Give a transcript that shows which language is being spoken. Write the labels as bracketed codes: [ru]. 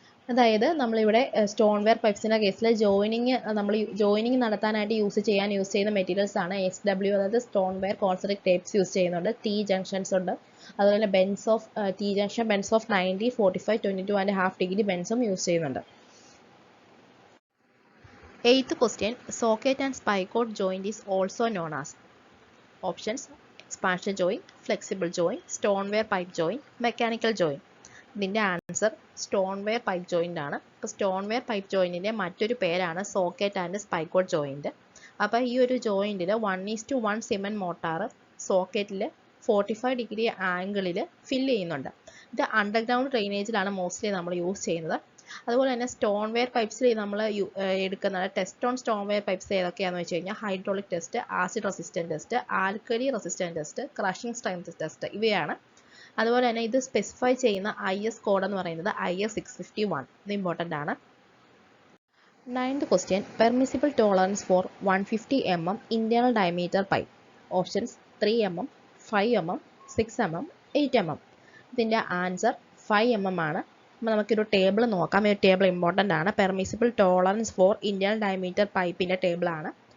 [ml] അതായത് നമ്മളിവിടെ stone wear പൈപ്സിൻ്റെ കേസിൽ ജോയിനിങ് നടത്താനായിട്ട് യൂസ് ചെയ്യുന്ന മെറ്റീരിയൽസ് ആണ് SW, അതായത് stone wear concentric tapes use ചെയ്യുന്നുണ്ട്. T ജംഗ്ഷൻസ് ഉണ്ട്. അതുപോലെ Benz of T junction Benz of 90, 45, 22 1/2 degree ബെൻസും use ചെയ്യുന്നുണ്ട്. [en] 8th question, socket and spigot joint is also known as. Options: expansion joint, flexible joint, stone wear pipe joint, mechanical joint. [ml] ഇതിൻ്റെ answer stone wear pipe joint ആണ്. അപ്പോൾ stone wear pipe ജോയിൻറ്റിൻ്റെ മറ്റൊരു പേരാണ് socket and spigot joint. അപ്പോൾ ഈ ഒരു ജോയിൻറ്റിൽ 1:1 cement motor സോക്കറ്റിൽ 45 degree ആംഗിളിൽ fill ചെയ്യുന്നുണ്ട്. ഇത് അണ്ടർഗ്രൗണ്ട് ഡ്രെയിനേജിലാണ് മോസ്റ്റ്ലി നമ്മൾ യൂസ് ചെയ്യുന്നത്. അതുപോലെ തന്നെ സ്റ്റോൺ വെയർ പൈപ്സിൽ നമ്മൾ എടുക്കുന്ന test on stone wear pipes ഏതൊക്കെയാണെന്ന് വെച്ച് കഴിഞ്ഞാൽ hydraulic test, acid resistant test, alkali resistant test, crushing strength test ഇവയാണ്. അതുപോലെ തന്നെ ഇത് സ്പെസിഫൈ ചെയ്യുന്ന IS കോഡ് എന്ന് പറയുന്നത് IS 651. ഇത് ഇമ്പോർട്ടൻ്റ് ആണ്. [en] 9th question, permissible tolerance for 150 mm internal diameter pipe. Options: 3 mm, 5 mm, 6 mm, 8 mm. [ml] ഇതിൻ്റെ ആൻസർ 5 mm ആണ്. അപ്പോൾ നമുക്കൊരു ടേബിൾ നോക്കാം. ഈ ടേബിൾ ഇമ്പോർട്ടൻ്റ് ആണ്. Permissible tolerance four internal diameter പൈപ്പിൻ്റെ ടേബിളാണ്.